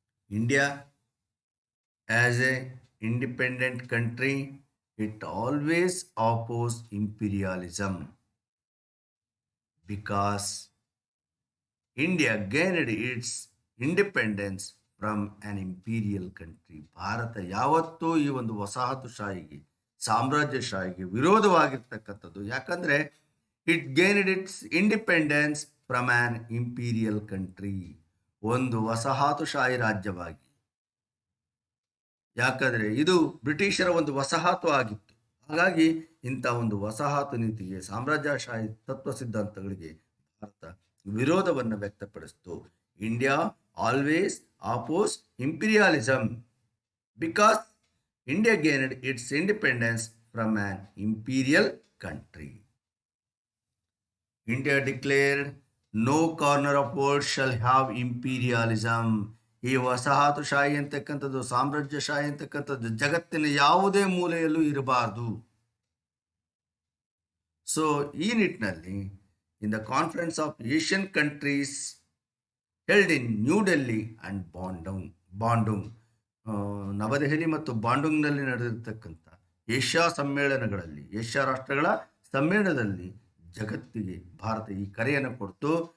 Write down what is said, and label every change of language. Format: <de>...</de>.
<en>India as a independent country, it always opposed imperialism because India gained its independence from an imperial country.</en> <kn>Bharat ಯಾವತ್ತೂ ಈ ಒಂದು ವಸಾಹತುಶಾಹಿಗೆ, ಸಾಮ್ರಾಜ್ಯಶಾಹಿಗೆ ವಿರೋಧವಾಗಿರ್ತಕ್ಕಂಥದ್ದು.</kn> <en>ಯಾಕಂದರೆ it gained its independence from an imperial country,</en> <kn>ಒಂದು ವಸಾಹತುಶಾಹಿ ರಾಜ್ಯವಾಗಿ. ಯಾಕಂದರೆ ಇದು ಬ್ರಿಟಿಷರ ಒಂದು ವಸಾಹತು ಆಗಿತ್ತು. ಹಾಗಾಗಿ ಇಂಥ ಒಂದು ವಸಾಹತು ನೀತಿಗೆ, ಸಾಮ್ರಾಜ್ಯಶಾಹಿ ತತ್ವ ಸಿದ್ಧಾಂತಗಳಿಗೆ ಭಾರತ ವಿರೋಧವನ್ನು ವ್ಯಕ್ತಪಡಿಸಿತು.</kn> <en>India always oppose imperialism because India gained its independence from an imperial country. India declared no corner of world shall have imperialism.</en> <kn>ಈ ವಸಾಹತುಶಾಹಿ ಅಂತಕ್ಕಂಥದ್ದು, ಸಾಮ್ರಾಜ್ಯಶಾಹಿ ಅಂತಕ್ಕಂಥದ್ದು ಜಗತ್ತಿನ ಯಾವುದೇ ಮೂಲೆಯಲ್ಲೂ ಇರಬಾರದು. ಸೊ ಈ ನಿಟ್ಟಿನಲ್ಲಿ</kn> <en>in the conference of Asian countries held in New Delhi and Bandung,</en> <kn>ನವದೆಹಲಿ ಮತ್ತು ಬಾಂಡುಂಗ್ನಲ್ಲಿ ನಡೆದಿರ್ತಕ್ಕಂಥ ಏಷ್ಯಾ ಸಮ್ಮೇಳನಗಳಲ್ಲಿ, ಏಷ್ಯಾ ರಾಷ್ಟ್ರಗಳ ಸಮ್ಮೇಳನದಲ್ಲಿ ಜಗತ್ತಿಗೆ ಭಾರತ ಈ ಕರೆಯನ್ನು ಕೊಡ್ತು.</kn>